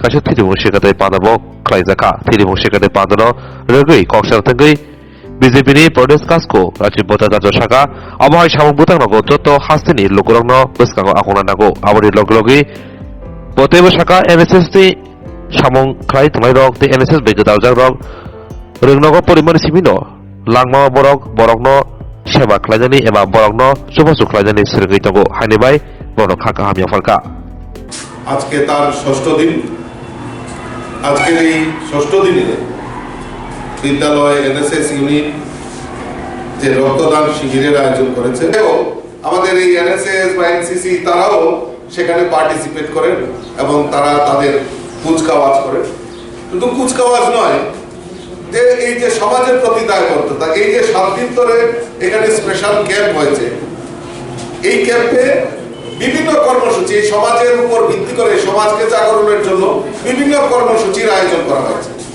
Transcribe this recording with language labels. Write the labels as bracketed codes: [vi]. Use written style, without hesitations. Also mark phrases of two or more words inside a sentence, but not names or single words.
[trp] Kasha Thiribung Shekate Pandabo Klaizaka Thiribung Shekate Pandano Regui Koksar Tangai BJP ni Pradesh Kasko Rajiv Bhattacharya Shaka Amahai Shamong Butang Nago Joto Hasini Lokurangno Beskango Akuna Nago Abori Loglogi Botebo Shaka NSS ni Shamong Klai Tangai Rok the NSS Begadal Rok Rengnogo Porimani Simino Langma Borok Borokno Sheba Klajani Ema Borokno Subasu Klajani Sirgi Togo Hanibai Borok Haka Hamia Falka [bn] আজকে তার ষষ্ঠ দিন আজকের এই ষষ্ঠ দিনে বিদ্যালয় এনএসএস ইউনিট যে রক্তদান শিবিরের আয়োজন করেছে এবং আমাদের এই এনএসএস বা এনসিসি তারাও সেখানে পার্টিসিপেট করেন এবং তারা তাদের কুচকাওয়াজ করেন শুধু কুচকাওয়াজ নয় যে এই যে সমাজের প্রতি দায়বদ্ধতা এই যে 7 দিন ধরে এখানে [en] special camp [bn] হয়েছে এই ক্যাম্পে বিভিন্ন কর্মসূচি সমাজের উপর ভিত্তি করে সমাজকে জাগরণের জন্য বিভিন্ন কর্মসূচির আয়োজন করা হয়েছে